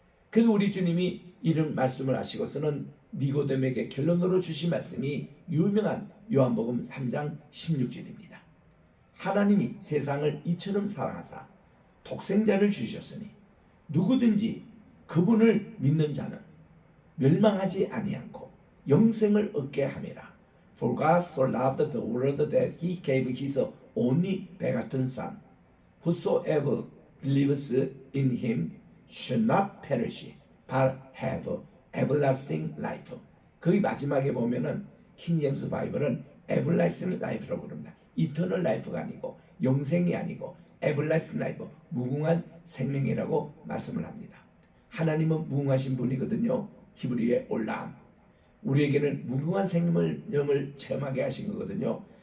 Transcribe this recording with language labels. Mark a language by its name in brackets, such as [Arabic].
[Korean] 그래서 우리 주님이 이런 말씀을 하시고서는 니고데모에게 결론으로 주신 말씀이 유명한 요한복음 3장 16절입니다. 하나님이 세상을 이처럼 사랑하사 독생자를 주셨으니 누구든지 그분을 믿는 자는 멸망하지 아니하고 영생을 얻게 함이라. [English] For God so loved the world that he gave his only begotten Son. Whosoever believes in him should not perish, but have everlasting life. [Korean] 거기 마지막에 보면은 킹 제임스 바이블은 everlasting life라고 그럽니다. eternal life가 아니고 영생이 아니고 everlasting life, 무궁한 생명이라고 말씀을 합니다. 하나님은 무궁하신 분이거든요. 히브리의 올람. 우리에게는 무궁한 생명을 체험하게 하신 거거든요.